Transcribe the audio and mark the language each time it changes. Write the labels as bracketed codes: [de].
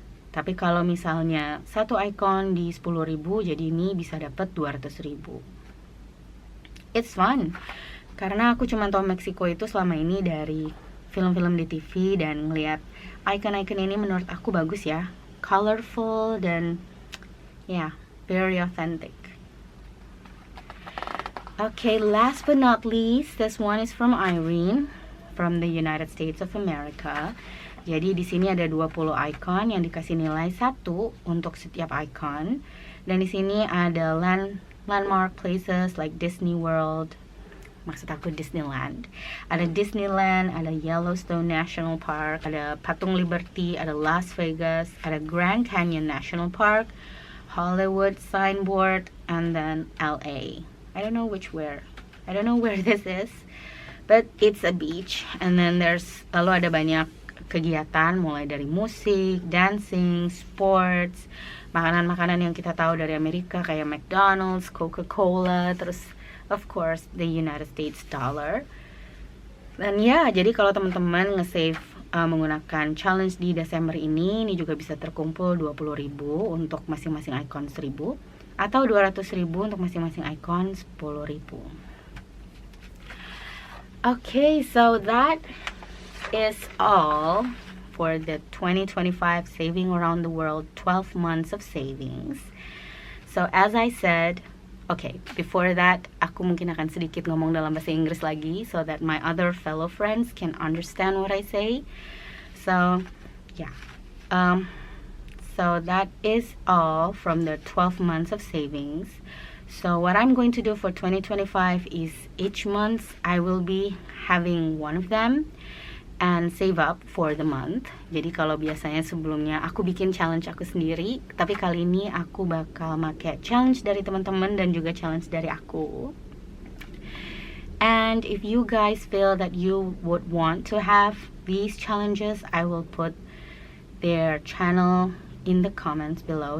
[id] Tapi kalau misalnya 1 icon di 10.000, jadi ini bisa dapat 200.000. [en] It's fun. [id] Karena aku cuma tahu Meksiko itu selama ini dari film-film di TV dan ngeliat icon-icon ini menurut aku bagus ya. [en] Colorful dan yeah, very authentic. Okay, last but not least, this one is from Irene from the United States of America. [id] Jadi di sini ada 20 icon yang dikasih nilai 1 untuk setiap icon. Dan di sini ada [en] landmark places like Disney World, [id] maksud aku Disneyland. Ada Disneyland, ada Yellowstone National Park, ada Patung Liberty, ada Las Vegas, ada Grand Canyon National Park, Hollywood Signboard, [en] and then LA. I don't know where this is, but it's a beach. And then [id] lalu ada banyak kegiatan mulai dari musik, dancing, sports, makanan-makanan yang kita tahu dari Amerika kayak McDonald's, Coca-Cola, terus [en] of course the United States dollar. [id] Dan ya, jadi kalau teman-teman nge-save menggunakan challenge di Desember ini juga bisa terkumpul 20.000 untuk masing-masing icon 1.000 atau 200.000 untuk masing-masing icon 10.000. [en] Okay, so that is all for the 2025 Saving Around the World 12 months of savings. So as I said, okay, before that [id] aku mungkin akan sedikit ngomong dalam bahasa Inggris lagi [en] so that my other fellow friends can understand what I say. So yeah, so that is all from the 12 months of savings. So what I'm going to do for 2025 is each month I will be having one of them and save up for the month. [id] Jadi kalau biasanya sebelumnya aku bikin challenge aku sendiri, tapi kali ini aku bakal make challenge dari teman-teman dan juga challenge dari aku. [en] And if you guys feel that you would want to have these challenges, I will put their channel in the comments below.